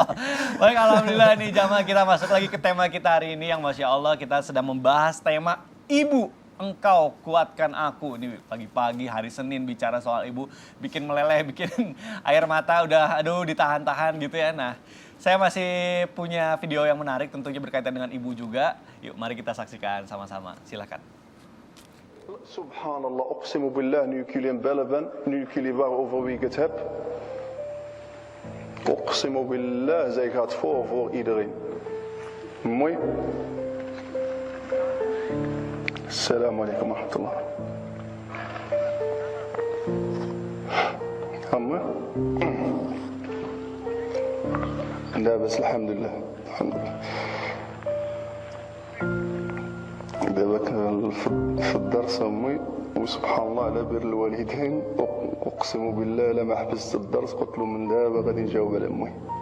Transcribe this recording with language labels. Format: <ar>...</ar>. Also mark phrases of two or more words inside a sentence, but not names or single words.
<id>Baik, alhamdulillah nih jamaah, kita masuk lagi ke tema kita hari ini yang</id> <ar>ما شاء الله</ar> <id>kita sedang membahas tema Ibu, engkau kuatkan aku. Ini pagi-pagi hari Senin bicara soal ibu, bikin meleleh, bikin air mata udah aduh ditahan-tahan gitu ya. Nah, saya masih punya video yang menarik tentunya berkaitan dengan ibu juga. Yuk mari kita saksikan sama-sama. Silakan.</id> <nl>Subhanallah,</nl> <ar>أقسم بالله</ar> <nl>nu jullie bellen, nu jullie waarover wie ik het heb.</nl> <ar>أقسم بالله,</ar> <nl>zij gaat voor iedereen. Mooi.</nl> <ar>السلام عليكم ورحمة الله. Amma? لا بس الحمد لله الحمد لله. دابا في الدرس امي وسبحان الله على بر الوالدين، اقسم بالله لما حبست الدرس قلت له من دابا غادي نجاوب على امي.</ar>